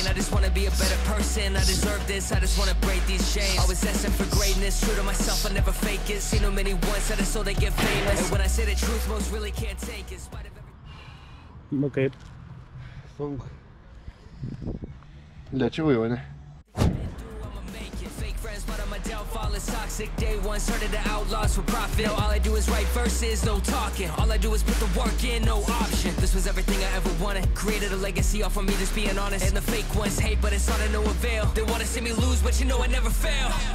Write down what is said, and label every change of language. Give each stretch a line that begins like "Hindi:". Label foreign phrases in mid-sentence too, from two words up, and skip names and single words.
English: I just wanna be a better person, I deserve this, I just wanna break these chains. Always asking for greatness, true to myself, I never fake it. Seen too many once, I just so they get famous. And when I say the truth, most really can't take it. In spite of everything.
Lithuanian: Nu kaip? Sunku. Lėčiau jau, ne?
English: But I'm a downfall, it's toxic. Day one started the outlaws for profit. Now all I do is write verses, no talking. All I do is put the work in, no option. This was everything I ever wanted. Created a legacy off of me, just being honest. And the fake ones hate, but it's all to no avail. They wanna see me lose, but you know I never fail.